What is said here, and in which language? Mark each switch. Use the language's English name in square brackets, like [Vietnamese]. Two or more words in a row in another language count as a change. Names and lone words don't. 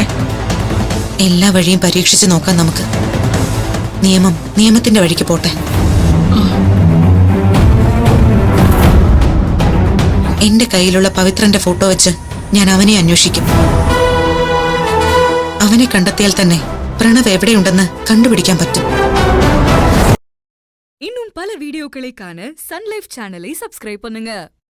[Malayalam] എല്ലാ വഴിയും പരീക്ഷിച്ച് നോക്കാം നമുക്ക്. നിയമം നിയമത്തിന്റെ വഴിക്ക് പോട്ടെ. എന്റെ കയ്യിലുള്ള പവിത്രന്റെ ഫോട്ടോ വെച്ച് ഞാൻ അവനെ അന്വേഷിക്കും. അവനെ കണ്ടെത്തിയാൽ തന്നെ പ്രണവ് എവിടെയുണ്ടെന്ന് കണ്ടുപിടിക്കാൻ പറ്റും. [Tamil] இன்னும் பல வீடியோக்களை காண சன் லைஃப் சேனலை சப்ஸ்கிரைப் பண்ணுங்க.